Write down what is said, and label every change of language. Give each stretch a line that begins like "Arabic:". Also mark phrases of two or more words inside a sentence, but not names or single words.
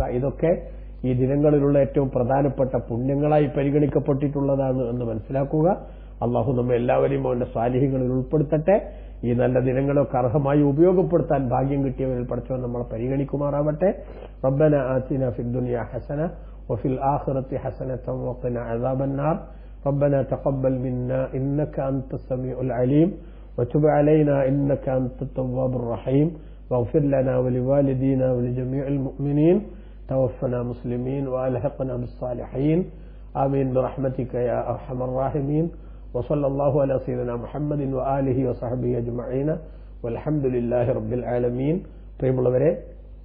Malayalam: ഇതൊക്കെ ഈ ദിനങ്ങളിലുള്ള ഏറ്റവും പ്രധാനപ്പെട്ട പുണ്യങ്ങളായി പരിഗണിക്കപ്പെട്ടിട്ടുള്ളതാണ് എന്ന് മനസ്സിലാക്കുക. അള്ളാഹു നമ്മെ എല്ലാവരെയും അവന്റെ സ്വാലിഹികളിൽ ഉൾപ്പെടുത്തട്ടെ. ഈ നല്ല ദിനങ്ങളൊക്കെ അർഹമായി ഉപയോഗപ്പെടുത്താൻ ഭാഗ്യം കിട്ടിയവരിൽ പഠിച്ചവൻ നമ്മളെ പരിഗണിക്കുമാറാവട്ടെ.
Arabic: ربنا آتنا في الدنيا حسنة وفي الآخرة حسنة وقنا عذاب النار. ربنا تقبل منا إنك أنت السميع العليم وتب علينا إنك أنت التواب الرحيم واغفر لنا ولوالدينا ولجميع المؤمنين توفنا مسلمين وألحقنا بالصالحين آمين برحمتك يا أرحم الراحمين وصلى الله على سيدنا محمد وآله وصحبه أجمعين والحمد لله رب العالمين.